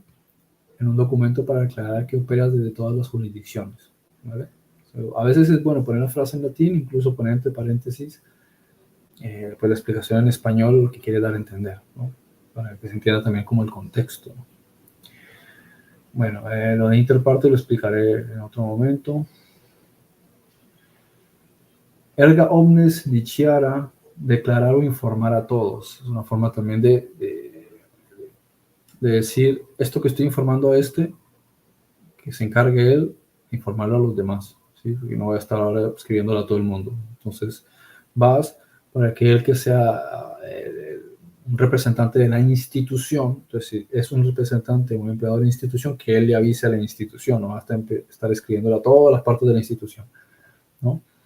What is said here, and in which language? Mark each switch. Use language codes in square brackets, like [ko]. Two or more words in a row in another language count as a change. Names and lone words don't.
[es] En un documento para aclarar que operas desde todas las jurisdicciones, ¿vale? A veces es bueno poner la frase en latín, incluso poner entre paréntesis pues la explicación en español, lo que quiere dar a entender, ¿no? Para que se entienda también como el contexto, ¿no? Bueno, lo de interparte lo explicaré en otro momento. [la] Erga omnes diciara, [es] declarar o informar a todos. Es una forma también de decir, esto que estoy informando a que se encargue él, informarlo a los demás, ¿sí? Porque no voy a estar ahora escribiéndolo a todo el mundo. Entonces, vas para que el que sea un representante de la institución, entonces si es un representante, un empleador de la institución, que él le avise a la institución, no va a estar escribiéndolo a todas las partes de la institución, ¿no?